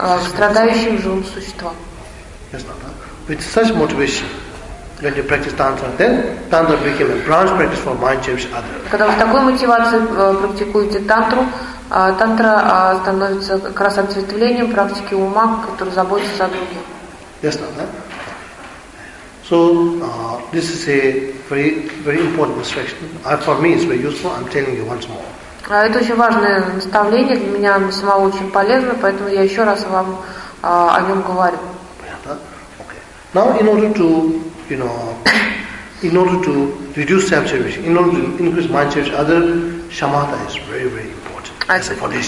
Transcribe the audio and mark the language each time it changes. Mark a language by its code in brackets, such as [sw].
[ru] Страдающим живым существам. [en] With such motivation, when you practice Tantra, then Tantra became a branch practice for mind cherish other. [ru] Когда вы с такой мотивацией практикуете Тантру, Тантра становится как раз ответвлением практики ума, который заботится о других. [en] Yes, Tantra. So this is a very, very important instruction. For me, it's very useful. I'm telling you once more. [ru] Это очень важное наставление для меня, оно самого очень полезно, поэтому я еще раз вам о нем говорю. [en] Okay. Now, in order to reduce self-cherish, in order to increase mind cherish, other shamatha is very, very important.